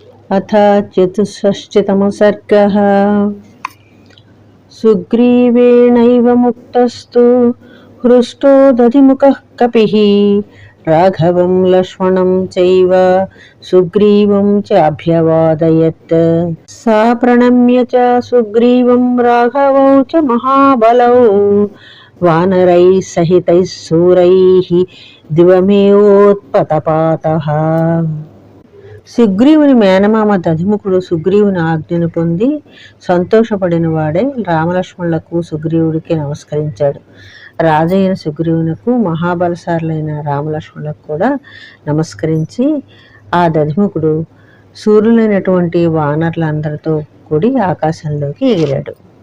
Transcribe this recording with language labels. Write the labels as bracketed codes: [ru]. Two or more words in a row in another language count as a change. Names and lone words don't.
[sa] अथ चतुष्षष्टितमः सर्गः। सुग्रीवेणैव मुक्तस्तु हृष्टो दधिमुखः कपिः राघवं लक्ष्मणं चैव सुग्रीवं च अभ्यवादयत्। सा प्रणम्य च सुग्रीवं राघवौ च महाबलौ वानरैः सहितैः सूरैः दिवमेवोत्पतपातः। [te] సుగ్రీవుని మేనమామ దధిముఖుడు సుగ్రీవుని ఆజ్ఞను పొంది సంతోషపడిన వాడే రామలక్ష్మణులకు సుగ్రీవుడికి నమస్కరించాడు. రాజైన సుగ్రీవునకు మహాబలశారులైన రామలక్ష్మణులకు కూడా నమస్కరించి ఆ దధిముఖుడు సూర్యులైనటువంటి వానరులందరితో కూడి ఆకాశంలోకి ఎగిరాడు.